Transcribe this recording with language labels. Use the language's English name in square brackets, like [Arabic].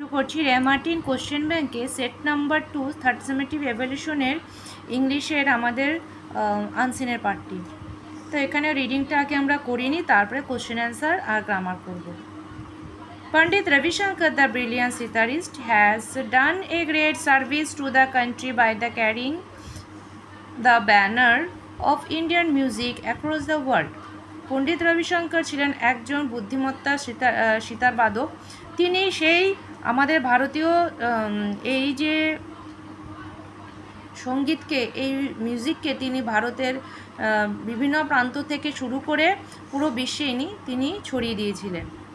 [Bangla] করছি রেমার্টিন কোশ্চেন ব্যাংকে set number 2 third summative এভলিউশনের ইংলিশের আমাদের আনসিনের পার্টটি। তো এখানে রিডিংটা আগে আমরা করিনি, তারপরে কোশ্চেন অ্যান্সার আর গ্রামার করব। [English] Pandit Ravi Shankar, the brilliant sitarist, has done a great service to the country by the carrying the banner of Indian music across the world. [Bangla] পণ্ডিত রবিশঙ্কর ছিলেন একজন বুদ্ধিমত্তা সিতারবাদক। তিনি সেই আমাদের ভারতীয় এই যে সঙ্গীতকে, এই মিউজিককে তিনি ভারতের বিভিন্ন প্রান্ত থেকে শুরু করে পুরো বিশ্বেই তিনি ছড়িয়ে দিয়েছিলেন।